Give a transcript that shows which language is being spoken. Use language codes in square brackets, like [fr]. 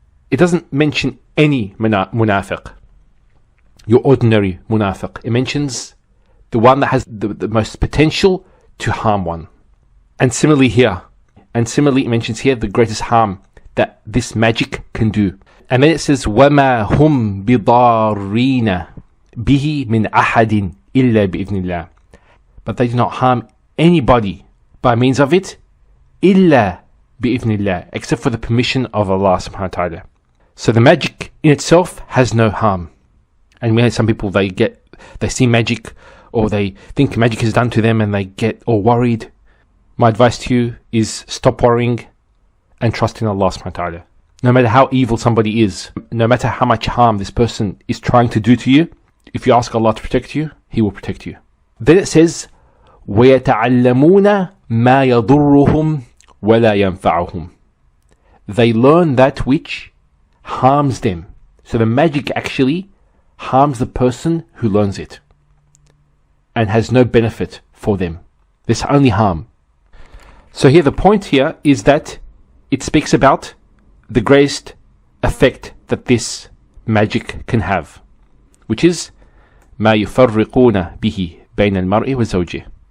[en] It doesn't mention any munafiq, your ordinary munafiq. It mentions the one that has the most potential to harm one. And similarly here, it mentions here the greatest harm that this magic can do. And then it says, [ar] وَمَا هُمْ بِضَارِّينَ بِهِ مِنْ أَحَدٍ إِلَّا بِإِذْنِ اللَّهِ. [en] But they do not harm anybody by means of it, [ar] إِلَّا بِإِذْنِ اللَّهِ, [en] except for the permission of Allah subhanahu wa ta'ala. So the magic in itself has no harm. And we have some people, they see magic, or they think magic is done to them, and they get all worried. My advice to you is stop worrying and trust in Allah subhanahu wa ta'ala. No matter how evil somebody is, no matter how much harm this person is trying to do to you, if you ask Allah to protect you, He will protect you. Then it says, [ar] وَيَتَعَلَّمُونَ مَا يَضُرُّهُمْ وَلَا يَنْفَعُهُمْ. [en] They learn that which harms them. So the magic actually harms the person who learns it and has no benefit for them. There's only harm. So here the point here is that it speaks about the greatest effect that this magic can have, which is [ar] ما يفرقون به بين المرء وزوجه.